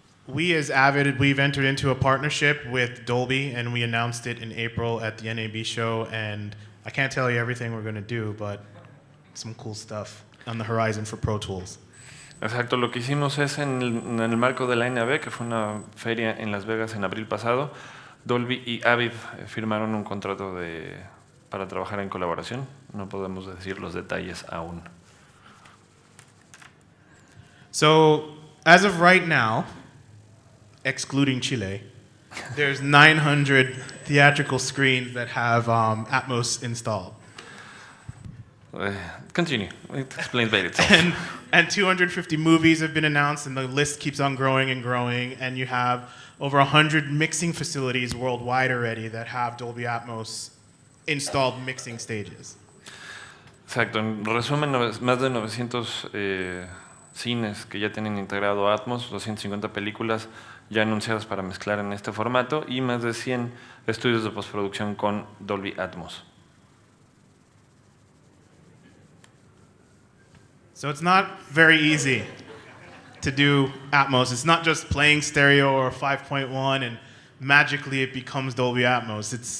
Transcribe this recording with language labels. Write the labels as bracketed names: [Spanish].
[English] We as Avid, we've entered into a partnership with Dolby, and we announced it in April at the NAB show, and I can't tell you everything we're going to do, but some cool stuff on the horizon for Pro Tools. [Spanish] Exacto, lo que hicimos es en el marco de la NAB, que fue una feria en Las Vegas en abril pasado, Dolby y Avid firmaron un contrato para trabajar en colaboración. No podemos decir los detalles aún. [English] So, as of right now, excluding Chile, there's 900 theatrical screens that have Atmos installed. Continue. It explains by itself. And 250 movies have been announced, and the list keeps on growing and growing. And you have over 100 mixing facilities worldwide already that have Dolby Atmos installed mixing stages. [Spanish] Exacto. En resumen, más de 900 cines que ya tienen integrado Atmos, 250 películas ya anunciadas para mezclar en este formato y más de 100 estudios de postproducción con Dolby Atmos. [English] So it's not very easy to do Atmos. It's not just playing stereo or 5.1 and magically it becomes Dolby Atmos.